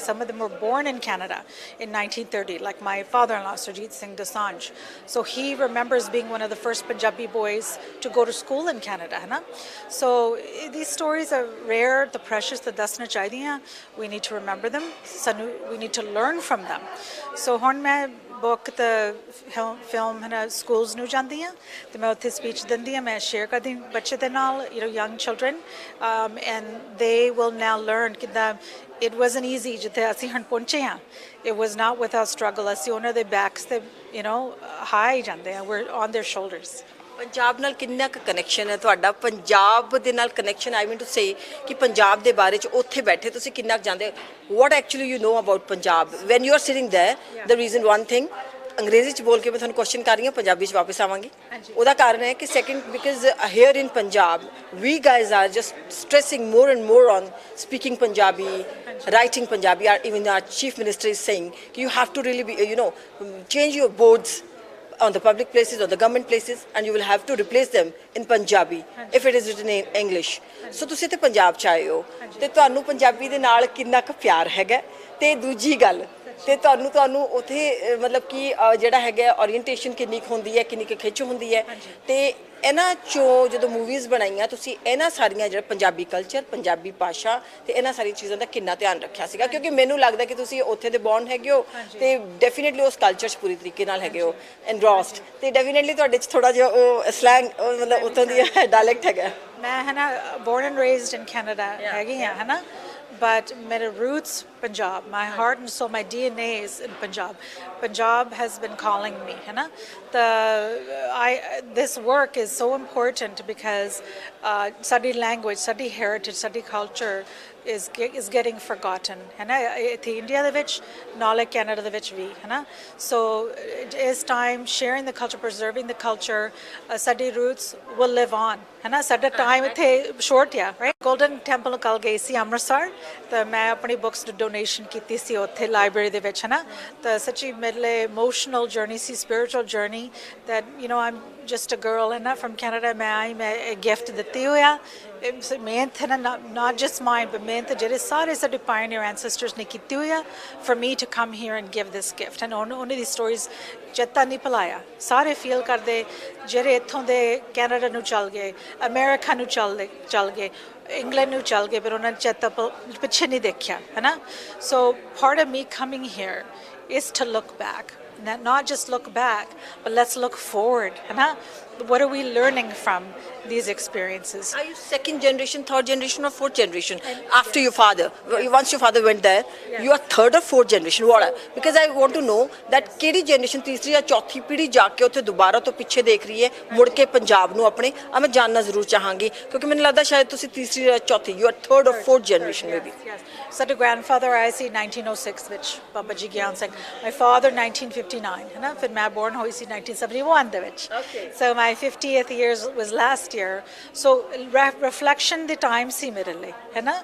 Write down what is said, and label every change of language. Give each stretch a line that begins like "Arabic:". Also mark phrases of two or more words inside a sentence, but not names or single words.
English: Some of them were born in Canada in 1930, like my father-in-law, Kiran Dosanjh. So he remembers being one of the first Punjabi boys to go to school in Canada. So these stories are rare, the precious, the
Punjabi: ਦੱਸਣਾ ਚਾਹੀਦੀਆਂ.
English: We need to remember them. We need to learn from them.
Punjabi: So ਹੁਣ ਮੈਂ
English: book the film
Punjabi: ਹੈ ਨਾ schools ਨੂੰ ਜਾਂਦੀ ਹਾਂ ਤੇ ਮੈਂ ਉੱਥੇ speech ਦਿੰਦੀ ਹਾਂ, ਮੈਂ share ਕਰਦੀ ਬੱਚੇ ਦੇ ਨਾਲ,
English: young children, and they will now learn ਕਿੱਦਾਂ it wasn't easy
Punjabi: ਜਿੱਥੇ ਅਸੀਂ ਹੁਣ ਪਹੁੰਚੇ ਹਾਂ.
English: It was not without struggle.
Punjabi: ਅਸੀਂ ਉਹਨਾਂ ਦੇ backs ਤੇ high ਜਾਂਦੇ ਹਾਂ,
English: we're on their shoulders.
Punjabi: ਪੰਜਾਬ ਨਾਲ ਕਿੰਨਾ ਕੁ ਕਨੈਕਸ਼ਨ ਹੈ ਤੁਹਾਡਾ? ਪੰਜਾਬ ਦੇ ਨਾਲ ਕਨੈਕਸ਼ਨ,
English: I mean to say
Punjabi: ਕਿ ਪੰਜਾਬ ਦੇ ਬਾਰੇ 'ਚ ਉੱਥੇ ਬੈਠੇ ਤੁਸੀਂ ਕਿੰਨਾ ਕੁ ਜਾਣਦੇ?
English: What actually you know about Punjab when you are sitting there? the reason one thing,
Punjabi: ਅੰਗਰੇਜ਼ੀ 'ਚ ਬੋਲ ਕੇ ਮੈਂ ਤੁਹਾਨੂੰ ਕੁਐਸਚਨ ਕਰ ਰਹੀ ਹਾਂ, ਪੰਜਾਬੀ 'ਚ ਵਾਪਸ ਆਵਾਂਗੀ. ਉਹਦਾ ਕਾਰਨ ਹੈ ਕਿ
English: second, because here in Punjab we guys are just stressing more and more on speaking Punjabi, writing Punjabi. Even our chief minister is saying you have to really be, change your boards on the public places or the government places, and you will have to replace them in Punjabi if it is written in English.
Punjabi: So ਤੁਸੀਂ ਤੇ ਪੰਜਾਬ 'ਚ ਆਏ ਹੋ ਤੇ ਤੁਹਾਨੂੰ ਪੰਜਾਬੀ ਦੇ ਨਾਲ ਕਿੰਨਾ ਕੁ ਪਿਆਰ ਹੈਗਾ? ਤੇ ਦੂਜੀ ਗੱਲ, ਤੇ ਤੁਹਾਨੂੰ ਉੱਥੇ ਮਤਲਬ ਕਿ ਜਿਹੜਾ ਹੈਗਾ ਓਰੀਐਂਟੇਸ਼ਨ ਕਿੰਨੀ ਕੁ ਹੁੰਦੀ ਹੈ, ਕਿੰਨੀ ਕੁ ਖਿੱਚ ਹੁੰਦੀ ਹੈ? ਤੇ ਇਹਨਾਂ 'ਚੋਂ ਜਦੋਂ ਮੂਵੀਜ਼ ਬਣਾਈਆਂ ਤੁਸੀਂ ਇਹਨਾਂ ਸਾਰੀਆਂ ਜਿਹੜਾ ਪੰਜਾਬੀ ਕਲਚਰ, ਪੰਜਾਬੀ ਭਾਸ਼ਾ ਤੇ ਇਹਨਾਂ ਸਾਰੀਆਂ ਚੀਜ਼ਾਂ ਦਾ ਕਿੰਨਾ ਧਿਆਨ ਰੱਖਿਆ ਸੀਗਾ? ਕਿਉਂਕਿ ਮੈਨੂੰ ਲੱਗਦਾ ਕਿ ਤੁਸੀਂ ਉੱਥੇ ਦੇ ਬੌਰਨ ਹੈਗੇ ਹੋ ਤੇ ਡੈਫੀਨੇਟਲੀ ਉਸ ਕਲਚਰ 'ਚ ਪੂਰੀ ਤਰੀਕੇ ਨਾਲ ਹੈਗੇ ਹੋ ਐਨਰੋਸਡ, ਤੇ ਡੈਫੀਨੇਟਲੀ ਤੁਹਾਡੇ 'ਚ ਥੋੜਾ ਜਿਹਾ ਉਹ ਸਲੈਂਗ ਮਤਲਬ ਉੱਥੋਂ ਦੀ ਡਾਇਲੈਕਟ ਹੈਗਾ. ਮੈਂ ਹੈ ਨਾ
English: born and raised in Canada
Punjabi: ਹੈਗੀ ਹਾਂ, ਹੈ ਨਾ,
English: but my roots Punjab, my heart and soul, my DNA is in Punjab. Punjab has been calling me,
Punjabi: ਹੈ ਨਾ.
English: This work is so important because study language, study heritage, study culture is getting forgotten,
Punjabi: ਹੈ ਨਾ, ਇੱਥੇ ਇੰਡੀਆ ਦੇ ਵਿੱਚ ਨਾਲੇ ਕੈਨੇਡਾ ਦੇ ਵਿੱਚ ਵੀ, ਹੈ ਨਾ.
English: So it is time sharing the culture, preserving the culture. ਸਾਡੀ roots will live on,
Punjabi: ਹੈ ਨਾ. ਸਾਡਾ ਟਾਈਮ ਇੱਥੇ ਸ਼ੋਰਟ ਆ,
English: right?
Punjabi: Golden Temple ਕੱਲ ਗਈ ਸੀ ਅੰਮ੍ਰਿਤਸਰ, ਤਾਂ ਮੈਂ ਆਪਣੀ ਬੁੱਕਸ ਡੋਨੇਸ਼ਨ ਕੀਤੀ ਸੀ ਉੱਥੇ ਲਾਇਬ੍ਰੇਰੀ ਦੇ ਵਿੱਚ, ਹੈ ਨਾ. ਤਾਂ ਸੱਚੀ ਮੇਰੇ ਲਈ
English: emotional journey
Punjabi: ਸੀ,
English: spiritual journey, that I'm just a girl,
Punjabi: ਹੈ ਨਾ,
English: from Canada.
Punjabi: ਮੈਂ ਗਿਫਟ ਦਿੱਤੀ ਹੋਇਆ ਮਿਹਨਤ, ਹੈ ਨਾ,
English: not just mine, but
Punjabi: ਮਿਹਨਤ ਜਿਹੜੇ ਸਾਰੇ ਸਾਡੇ
English: pioneer ancestors
Punjabi: ਨੇ ਕੀਤੀ ਹੋਈ ਆ
English: for me to come here and give this gift.
Punjabi: And ਉਹਨਾਂ ਦੀ ਸਟੋਰੀਜ਼ ਚੇਤਾ ਨਹੀਂ ਭੁਲਾਇਆ. ਸਾਰੇ ਫੀਲ ਕਰਦੇ ਜਿਹੜੇ ਇੱਥੋਂ ਦੇ ਕੈਨੇਡਾ ਨੂੰ ਚੱਲ ਗਏ, ਅਮਰੀਕਾ ਨੂੰ ਚੱਲ ਗਏ, ਇੰਗਲੈਂਡ ਨੂੰ ਚੱਲ ਗਏ, ਪਰ ਉਹਨਾਂ ਨੇ ਚੇਤਾ ਪਿੱਛੇ ਨਹੀਂ ਦੇਖਿਆ, ਹੈ ਨਾ.
English: So part of me coming here is to look back. Not just look back, but let's look forward. What are we learning from these experiences? Are you second generation, third generation, or fourth generation after your father? Once your father went there, you are third or fourth generation. What? Because I want to know that
Punjabi: ਕਿਹੜੀ generation, ਤੀਸਰੀ ਜਾਂ ਚੌਥੀ ਪੀੜ੍ਹੀ ਜਾ ਕੇ ਉੱਥੇ ਦੁਬਾਰਾ ਤੋਂ ਪਿੱਛੇ ਦੇਖ ਰਹੀ ਹੈ, ਮੁੜ ਕੇ ਪੰਜਾਬ ਨੂੰ ਆਪਣੇ, ਮੈਂ ਜਾਣਨਾ ਜ਼ਰੂਰ ਚਾਹਾਂਗੀ, ਕਿਉਂਕਿ ਮੈਨੂੰ ਲੱਗਦਾ ਸ਼ਾਇਦ ਤੁਸੀਂ ਤੀਸਰੀ ਜਾਂ ਚੌਥੀ,
English: you are third or fourth generation maybe.
Punjabi: ਸਾਡੇ grandfather ਆਏ ਸੀ 1906 ਵਿੱਚ, ਬਾਬਾ ਜੀ ਗਿਆਨ ਸਿੰਘ.
English: My father 1959,
Punjabi: ਹੈ ਨਾ. ਫਿਰ ਮੈਂ born ਹੋਈ ਸੀ 1971 ਦੇ ਵਿੱਚ.
English: So my 50th year was last year. So reflection the time
Punjabi: ਸੀ ਮੇਰੇ ਲਈ, ਹੈ ਨਾ.